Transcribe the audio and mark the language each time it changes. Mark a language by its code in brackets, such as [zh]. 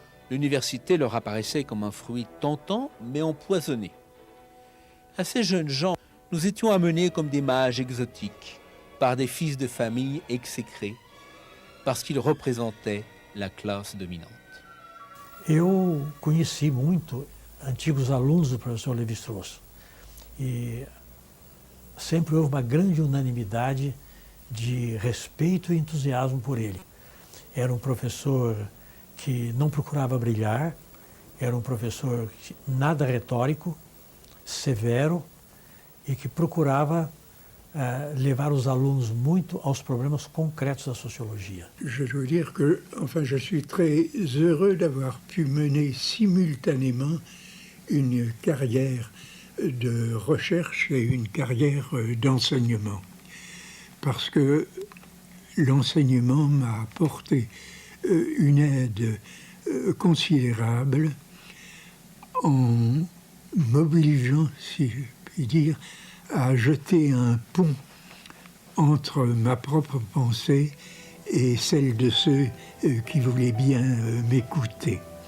[fr] L'université leur apparaissait comme un fruit tentant mais empoisonné. À ces jeunes gens, nous étions amenés comme des mages exotiques, par des fils de famille exécrés, parce qu'ils représentaient la classe dominante. [pt] Eu conheci muito antigos alunos do professor Lévi-Strauss e sempre houve uma grande unanimidade de respeito e entusiasmo por ele. Era um professor que não procurava brilhar, Era um professor nada retórico, severo e que procurava levar os alunos muito aos problemas concretos da sociologia. [fr] Je dois dire que, enfin, je suis très heureux d'avoir pu mener simultanément une carrière de recherche et une carrière d'enseignement. Parce que l'enseignement m'a apporté une aide considérable en m'obligeant, si je puis dire, à jeter un pont entre ma propre pensée et celle de ceux qui voulaient bien m'écouter.